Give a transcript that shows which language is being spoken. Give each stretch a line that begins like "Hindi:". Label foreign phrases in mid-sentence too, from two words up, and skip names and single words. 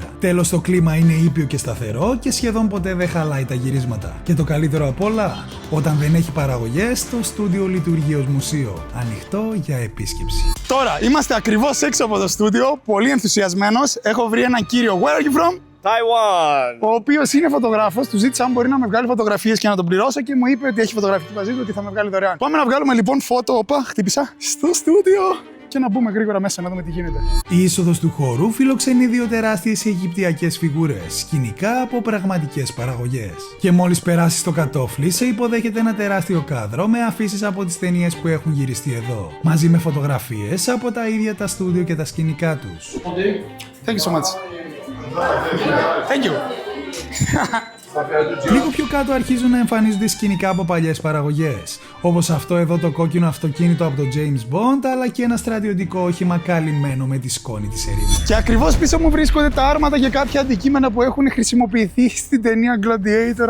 Greek: Τέλος, το κλίμα είναι ήπιο και σταθερό και σχεδόν ποτέ δεν χαλάει τα γυρίσματα. Και το καλύτερο απ' όλα, όταν δεν έχει παραγωγές, το στούντιο λειτουργεί ως μουσείο. Ανοιχτό για επίσκεψη. Τώρα είμαστε ακριβώς έξω από το στούντιο, πολύ ενθουσιασμένος. Έχω βρει έναν κύριο.
English: Where are you from? Taiwan!
Greek: Ο οποίος είναι φωτογράφος, του ζήτησα αν μπορεί να με βγάλει φωτογραφίες και να τον πληρώσω και μου είπε ότι έχει φωτογραφική μαζί του ότι θα με βγάλει δωρεάν. Πάμε να βγάλουμε λοιπόν φώτο. Όπα, χτύπησα. Στο στούντιο. και να μπούμε γρήγορα μέσα να δούμε τι γίνεται. Η είσοδος του χώρου φιλοξενεί δύο τεράστιες αιγυπτιακές φιγούρες, σκηνικά από πραγματικές παραγωγές. Και μόλις περάσεις το κατόφλι, σε υποδέχεται ένα τεράστιο κάδρο με αφήσεις από τις ταινίες που έχουν γυριστεί εδώ, μαζί με φωτογραφίες από τα ίδια τα στούντιο και τα σκηνικά τους.
English: Thank you so much. Thank you.
Greek: Λίγο πιο κάτω αρχίζουν να εμφανίζονται σκηνικά από παλιές παραγωγές, όπως αυτό εδώ το κόκκινο αυτοκίνητο από το James Bond, αλλά και ένα στρατιωτικό όχημα καλυμμένο με τη σκόνη της ερήμου. Και ακριβώς πίσω μου βρίσκονται τα άρματα και κάποια αντικείμενα που έχουν χρησιμοποιηθεί στην ταινία Gladiator.